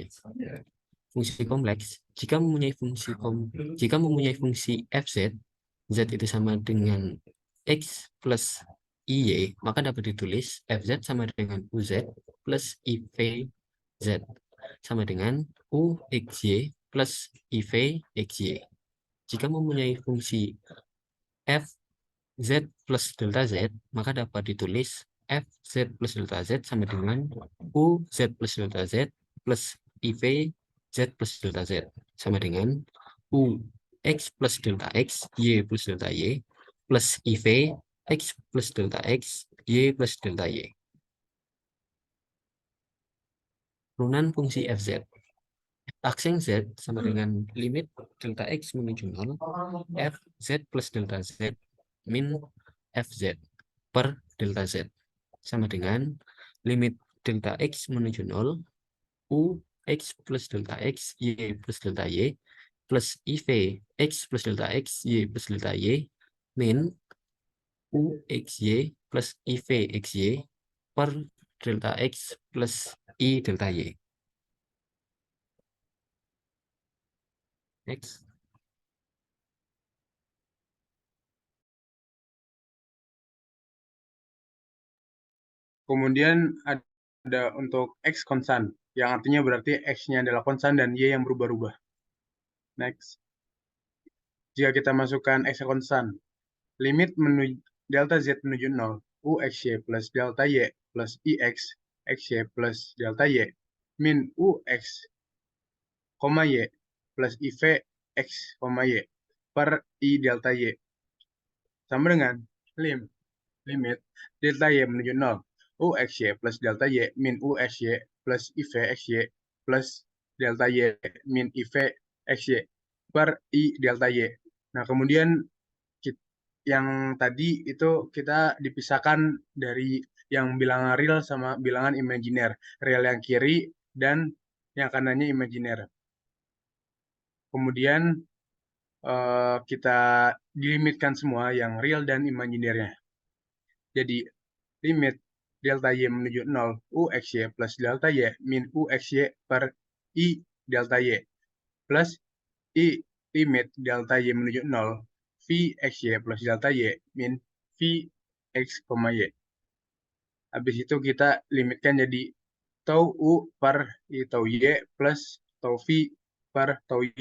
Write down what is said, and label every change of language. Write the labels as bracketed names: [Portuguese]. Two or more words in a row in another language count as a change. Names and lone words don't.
[Indonesian] Fungsi kompleks jika mempunyai fungsi fz, z itu sama dengan x plus iy, maka dapat ditulis fz sama dengan uz plus ivz sama dengan uxy plus ivxy. Jika mempunyai fungsi fz plus delta z, maka dapat ditulis fz plus delta z sama dengan uz plus delta z plus iv z plus delta z sama dengan u x plus delta x y plus delta y plus iv x plus delta x y plus delta y. Turunan fungsi fz. Akseng z sama dengan limit delta x menuju 0 fz plus delta z min fz per delta z sama dengan limit delta x menuju 0 u x plus delta x y plus delta y plus iv x plus delta x y plus delta y min u xy plus iv xy per delta x plus i delta y. Next. Kemudian ada untuk X konstan, yang artinya berarti X-nya adalah konstan dan Y yang berubah-ubah. Next. Jika kita masukkan X konstan, limit menuju delta Z menuju 0, UXY plus delta Y plus IX, XY plus delta Y, min UX, Y plus IV X, Y per I delta Y. Sama dengan limit delta Y menuju 0, UXY plus delta Y min UXY plus IV XY plus delta Y min IV XY per I delta Y. Nah, kemudian yang tadi itu kita dipisahkan dari yang bilangan real sama bilangan imajiner. Real yang kiri dan yang kanannya imajiner. Kemudian kita dilimitkan semua yang real dan imajinernya. Jadi limit delta Y menuju 0, UXY plus delta Y min UXY per I delta Y plus I limit delta Y menuju 0, VXY plus delta Y min VX, Y. Habis itu kita limitkan jadi tau U per I tau Y plus tau V per tau Y.